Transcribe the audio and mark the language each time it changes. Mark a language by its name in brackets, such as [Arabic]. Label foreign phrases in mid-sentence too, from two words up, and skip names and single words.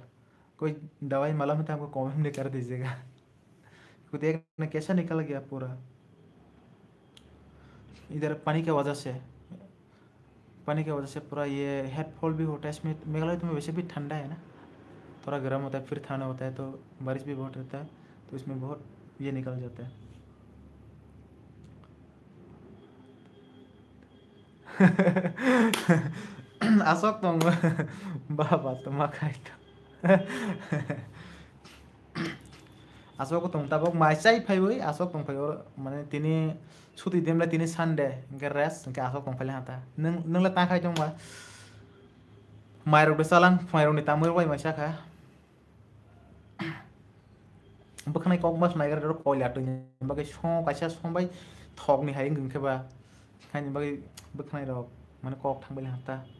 [Hindi] कोई दवाई मालूम है तो हमको कमेंट में कर दीजिएगा। तो देखना कैसा निकल गया पूरा, इधर पानी की वजह से। पानी की वजह से पूरा ये हेड फॉल भी होता है इसमें। मेघालय तो में वैसे भी ठंडा है ना, थोड़ा गर्म होता है फिर ठंडा होता है, तो बारिश भी बहुत रहता है, तो इसमें बहुत ये निकल जाता है। [Kok Borok] Asok tong baba tumakai to. Asok tong tabok maisai phai boi asok tong phai or mane tini छुट्टी देमला tini Sunday [Hindi] इनके रेस्ट इनके [Kok Borok] asok tong phai hata nung la ta khai tong ba mairok de salang mairok ni tamur bai maisa kha bokhnai kok mas maigar ro koila to bagai song kaisa song bai thok ni hai ngin ke ba khai bagai bokhnai rok mane kok thang bai hata.